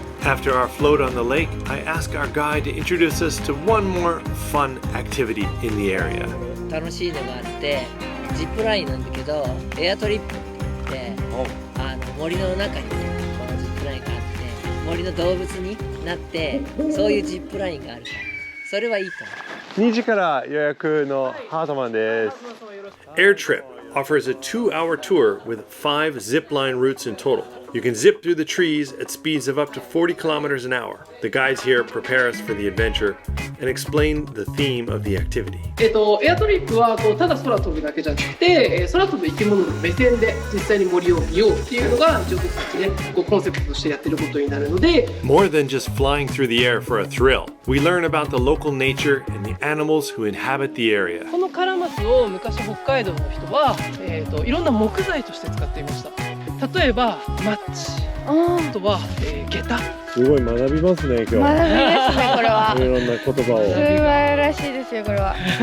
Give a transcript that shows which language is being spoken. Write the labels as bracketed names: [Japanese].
[English] After our float on the lake, I ask our guide to introduce us to one more fun activity in the area. [Japanese] 楽しいのがあってジップラインなんだけどエアトリップって森の中にねこのジップラインがあって森の動物になってそういうジップラインがあるからそれはいいと思う。 2時から予約のハートマンです。 [English] Airtrip offers a 2-hour tour with 5 zip line routes in total. You can zip through the trees at speeds of up to 40 kilometers an hour. The guides here prepare us for the adventure and explain the theme of the activity. [Japanese] エアトリップはただ空飛ぶだけじゃなくて、空飛ぶ生き物の目線で実際に森を見ようっていうのが一応僕たちねコンセプトとしてやってることになるので [English] More than just flying through the air for a thrill, we learn about the local nature and the animals who inhabit the area. [Japanese] このカラマツを昔北海道の人は、いろんな木材として使っていました。例えばマッチ、あとは、下駄。すごい学びますね今日。学びですねこれは。いろんな言葉を。素晴らしいですよこれは。